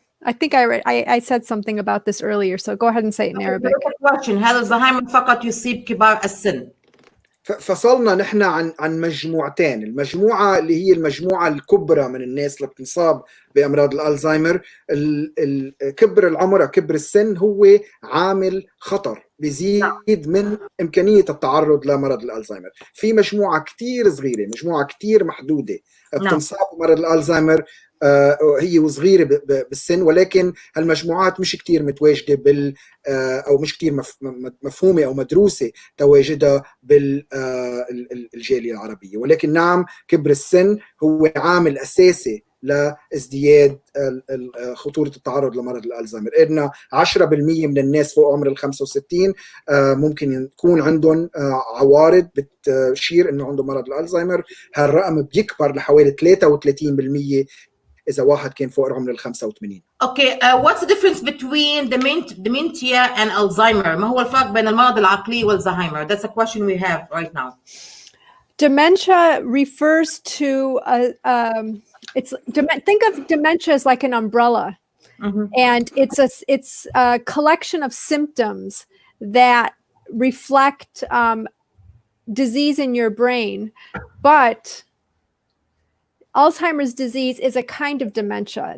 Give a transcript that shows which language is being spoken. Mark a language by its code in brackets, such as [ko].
[en] I think I said something about this earlier, so go ahead and say it in Arabic. [ar] هل الزهايمر فقط يصيب كبار السن؟ فصلنا نحن عن مجموعتين. المجموعة اللي هي المجموعة الكبرى من الناس اللي بتنصاب بأمراض الألزهايمر، كبر العمر، كبر السن هو عامل خطر بيزيد من إمكانية التعرض لمرض الألزهايمر. في مجموعة كتير صغيرة، مجموعة كتير محدودة بتنصاب بمرض الألزهايمر، هي وصغيرة بالسن، ولكن هالمجموعات مش كتير متواجدة أو مش كتير مفهومة أو مدروسة تواجدها بالجالية العربية. ولكن نعم، كبر السن هو عامل أساسي لازدياد خطورة التعرض لمرض الألزهايمر. إننا 10% من الناس فوق عمر 65 ممكن يكون عندهم عوارض بتشير إنه عنده مرض الألزهايمر. هالرقم بيكبر لحوالي 33% إذا واحد كان فوق عمر 85. [en] Okay, what's the difference between dementia and Alzheimer? [ar] ما هو الفرق بين المرض العقلي والزهايمر? [en] That's a question we have right now. Dementia refers to think of dementia as like an umbrella, and it's a collection of symptoms that reflect disease in your brain, but Alzheimer's disease is a kind of dementia.